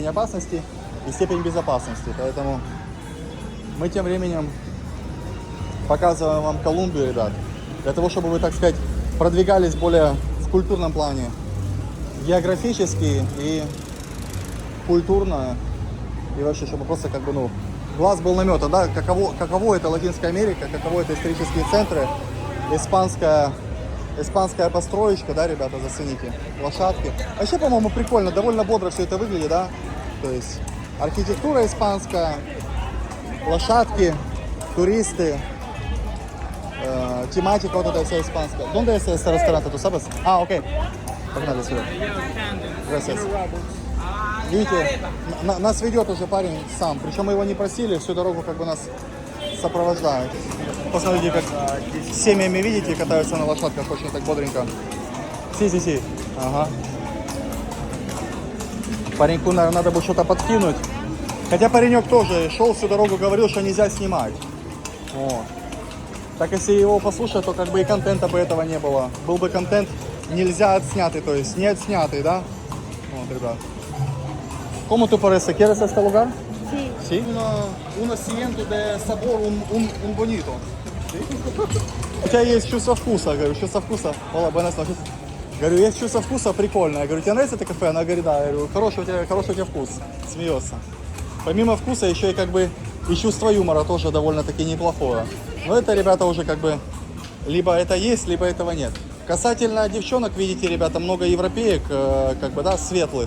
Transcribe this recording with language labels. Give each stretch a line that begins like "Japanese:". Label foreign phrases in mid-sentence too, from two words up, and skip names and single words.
Russian: опасности, и степень безопасности, поэтому мы тем временем показываем вам Колумбию, ребят, для того, чтобы вы, так сказать, продвигались более в культурном плане, географически и культурно, и вообще, чтобы просто как бы, ну, глаз был наметан, да, каково это Латинская Америка, каково это исторические центры, испанская построечка, да, ребята, зацените, лошадки. Вообще, по-моему, прикольно, довольно бодро все это выглядит, да, то есть архитектура испанская, лошадки, туристы, тематика вот эта вся испанская.
Spanish: ¿Dónde es este restaurante, tú sabes?
Russian: А, окей, погнали сюда. Gracias. Видите, нас ведет уже парень сам, причем мы его не просили, всю дорогу как бы нас сопровождают. Посмотрите, как с семьями, видите, катаются на лошадках очень так бодренько. Си. Ага. Пареньку, наверное, надо бы что-то подкинуть. Хотя паренек тоже шел всю дорогу, говорил, что нельзя снимать. Вот. Так если его послушать, то как бы и контента бы этого не было. Был бы контент нельзя отснятый, то есть не отснятый, да? Вот, ребят.
Spanish: ¿Cómo tú parece? ¿Quieres este lugar? Sí. Sí. Un asiento de sabor, un bonito. ¿Sí?
Russian: У тебя есть чувство вкуса, говорю, чувство вкуса.
Spanish: Hola, buenas noches.
Russian: Говорю, есть чувство вкуса прикольное. Говорю, тебе нравится это кафе? Она говорит, да. Я говорю, хороший у тебя вкус. Смеется. Помимо вкуса еще и как бы и чувство юмора тоже довольно-таки неплохое. Но это, ребята, уже как бы либо это есть, либо этого нет. Касательно девчонок, видите, ребята, много европеек, как бы, да, светлых.